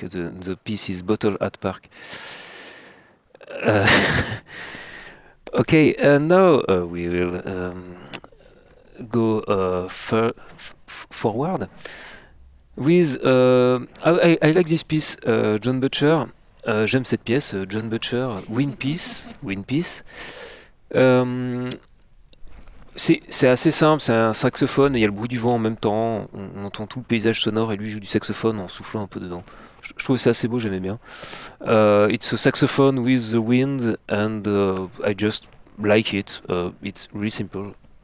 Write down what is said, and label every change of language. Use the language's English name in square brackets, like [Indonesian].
[English] The piece is Bottle at Park. okay, and now we will go forward with I like this piece, John Butcher. [French] J'aime cette pièce, John Butcher, Wind Peace, Wind Peace. C'est assez simple, c'est un saxophone, il y a le bruit du vent en même temps, on entend tout le paysage sonore et lui joue du saxophone en soufflant un peu dedans. Je trouvais ça assez beau, j'aimais bien. [English] It's a saxophone with the wind and I just like it, it's really simple.